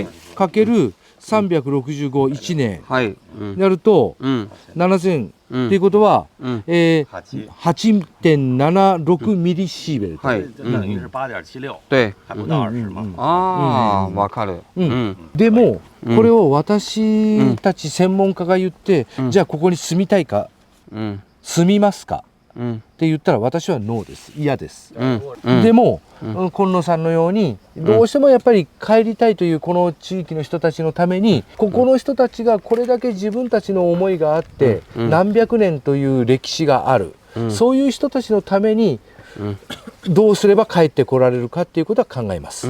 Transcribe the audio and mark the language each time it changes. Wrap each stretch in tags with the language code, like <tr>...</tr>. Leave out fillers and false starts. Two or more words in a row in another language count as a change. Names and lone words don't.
<ja>かける365、1年やると7000っていうことは8.76ミリシーベルト。</ja> <zh>等于是8.76。对。还不到20嘛。</zh> <ja>ああ、わかる。でもこれを私たち専門家が言って、じゃあここに住みたいか、住みますかって言ったら私はノーです。嫌です。でも今野さんのようにどうしてもやっぱり帰りたいというこの地域の人たちのために、ここの人たちがこれだけ自分たちの思いがあって何百年という歴史がある、そういう人たちのためにどうすれば帰ってこられるかっていうことは考えます。</ja>